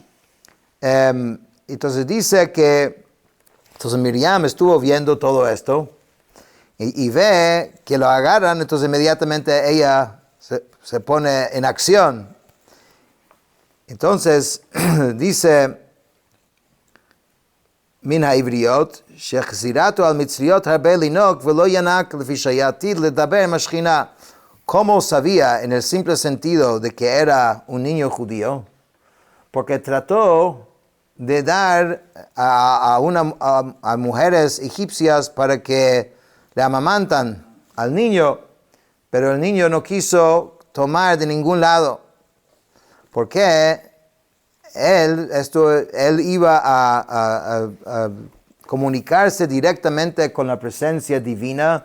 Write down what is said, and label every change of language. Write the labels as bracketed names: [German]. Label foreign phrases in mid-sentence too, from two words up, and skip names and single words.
[Spanish] Entonces dice que Miriam estuvo viendo todo esto y ve que lo agarran, entonces inmediatamente ella se pone en acción. Entonces dice, [Hebrew] מן העבריות, שהחזירתו על מצריות הרבה לינוק ולא ינק לפי שעתיד לדבר עם השכינה. [Spanish] ¿Cómo sabía en el simple sentido de que era un niño judío? Porque trató de dar a mujeres egipcias para que le amamantan al niño, pero el niño no quiso tomar de ningún lado, porque él iba a comunicarse directamente con la presencia divina.